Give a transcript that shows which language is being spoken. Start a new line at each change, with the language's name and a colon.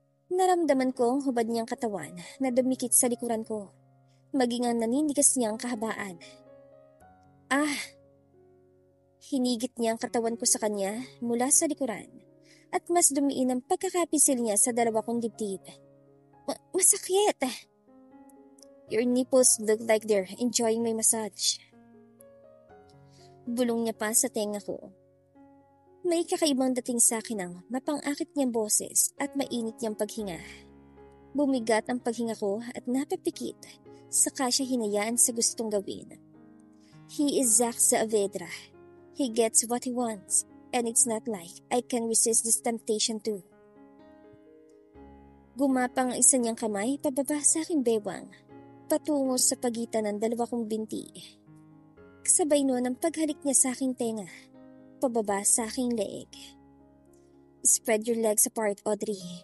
Filipino: Naramdaman ko ang hubad niyang katawan na dumikit sa likuran ko, maging ang nanindigas niyang kahabaan. Hinigit niya ang katawan ko sa kanya mula sa likuran at mas dumiin ang pagkakapisil niya sa 2 kong dibdib. Masakit!
English: Your nipples look like they're enjoying my massage.
Filipino: Bulong niya pa sa tenga ko. May kakaibang dating sa akin ang mapang-akit niyang boses at mainit niyang paghinga. Bumigat ang paghinga ko at napapikit, saka siya hinayaan sa gustong gawin.
English: He is Zach Saavedra. He gets what he wants, and it's not like I can resist this temptation too.
Filipino: Gumapang ang isa niyang kamay pababa sa aking bewang, patungo sa pagitan ng 2 kong binti. Kasabay noon ang paghalik niya sa aking tenga, pababa sa aking leeg.
English: Spread your legs apart, Audrey.